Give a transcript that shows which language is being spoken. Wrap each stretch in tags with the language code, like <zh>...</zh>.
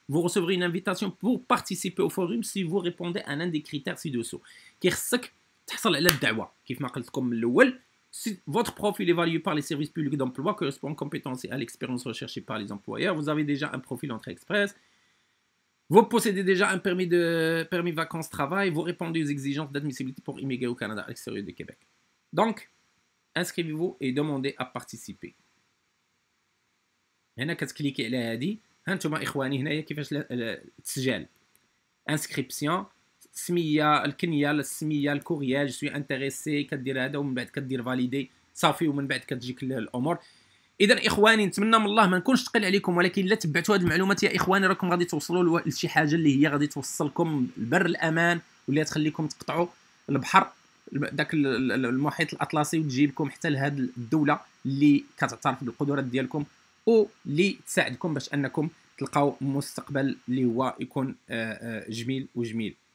<fr>Vous recevrez une invitation pour participer au forum si vous répondez à l'un des critères ci-dessous.</fr> <ar>كيخصك تحصل على الدعوه كيف ما قلت لكم من الاول.</ar> <fr>Si votre profil évalué par les services publics d'emploi correspond aux compétences et à l'expérience recherchée par les employeurs, vous avez déjà un profil entrée express, vous possédez déjà un permis vacances-travail, vous répondez aux exigences d'admissibilité pour immigrer au Canada à l'extérieur du Québec. Donc, inscrivez-vous et demandez à participer.</fr> <ar>هنا كتكليكي على هذه ها انتم اخواني هنايا كيفاش التسجيل انسكريبسيون السميه الكنيه السميه الكوريال جو سوي انتريسي كدير هذا ومن بعد كدير فاليدي صافي ومن بعد كتجيك الامور. اذا اخواني نتمنى من الله ما نكونش ثقيل عليكم ولكن الا تبعتوا هذه المعلومات يا اخواني راكم غادي توصلوا لشي حاجه اللي هي غادي توصلكم البر الامان واللي تخليكم تقطعوا البحر داك المحيط الاطلسي وتجيبكم حتى لهذه الدوله اللي كتعترف بالقدرات ديالكم واللي تساعدكم باش انكم تلقاو مستقبل اللي هو يكون جميل وجميل.</ar>